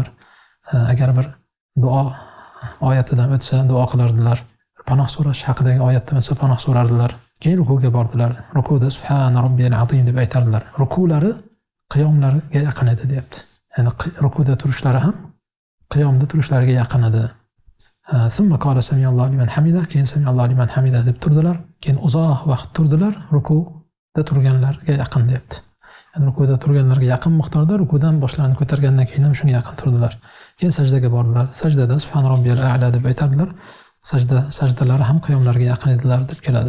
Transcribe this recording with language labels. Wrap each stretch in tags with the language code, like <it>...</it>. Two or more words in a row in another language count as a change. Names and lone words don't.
<uz>Agar bir duo oyatidan o'tsa duo qilardilar. Panoh so'rash haqidagi oyatdan o'tsa panoh so'rardilar. Keyin rukuga bordilar. Rukuda</uz> <ar>سبحان ربي العظيم</ar> <uz>deb aytardilar. Rukulari qiyomlariga yaqin edi deyapti. Ya'ni rukuda turishlari ham qiyomda turishlariga yaqin edi.</uz> <ar>ثم قال سمع الله لمن حمده,</ar> <uz>keyin</uz> <ar>سمع الله لمن حمده</ar> <uz>deb turdilar. Keyin uzoq vaqt turdilar, rukuda turganlarga yaqin deyapti. Ya'ni rukuda turganlarga yaqin miqdorda rukudan boshlarini ko'targandan keyin ham shunga yaqin turdilar. Keyin sajdaga bordilar. Sajdada</uz> <ar>سبحان ربي الأعلى</ar> <uz>deb aytardilar. Sajdalari ham qiyomlarga yaqin edilar deb keladi.</uz>